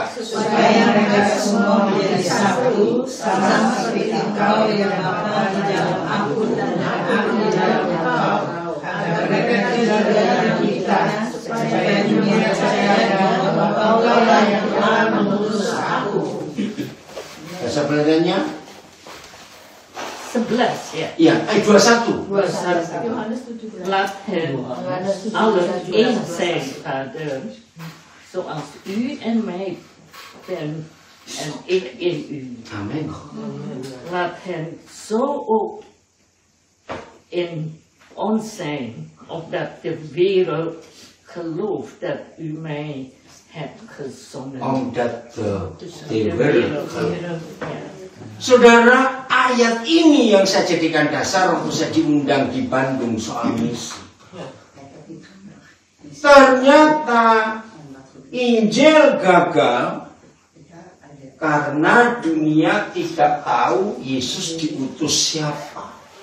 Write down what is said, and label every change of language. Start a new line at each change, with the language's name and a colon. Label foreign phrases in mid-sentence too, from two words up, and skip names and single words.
Indonesian: Supaya mereka semua menjadi satu, sama seperti Engkau yang Bapa di dalam aku dan aku di dalam Engkau, agar mereka juga dalam kita, supaya dunia percaya bahwa Engkau lah yang telah mengutus aku. Bahasa Belandanya? 11 ya. Iya, ayat 21. 21.
Dutch: Laat hen alle één zijn, Vader, zoals u en mij bent en ik in u.
Indonesian: Amin.
Dutch: Laat hen zo ook in ons zijn, opdat de wereld gelooft dat u mij hebt gezonden. Omdat De wereld, ja.
Indonesian: Saudara, ayat ini yang saya jadikan dasar untuk saya diundang di Bandung soal misi. Ternyata Injil gagal karena dunia tidak tahu Yesus diutus siapa.